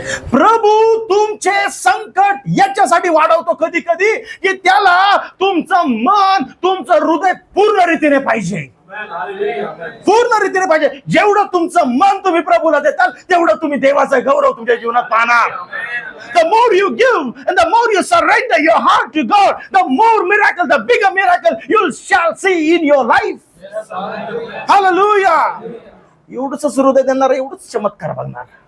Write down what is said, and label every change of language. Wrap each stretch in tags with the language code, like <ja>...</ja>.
<mr>प्रभू तुमचे संकट याच्यासाठी वाढवतो कधी कधी, की त्याला तुमचं मन, तुमचं हृदय पूर्ण रीतीने पाहिजे. पूर्ण रीतीने पाहिजे. जेवढं तुमचं मन तुम्ही प्रभूला देताल, तेवढं तुम्ही देवाचा गौरव तुमच्या जीवनात पाहणार.</mr> <en>The more you give and the more you surrender your heart to God, the more miracle, the bigger miracle you shall see in your life. Hallelujah.</en> <mr>एवढंच हृदय देणार, एवढंच चमत्कार बघणार.</mr>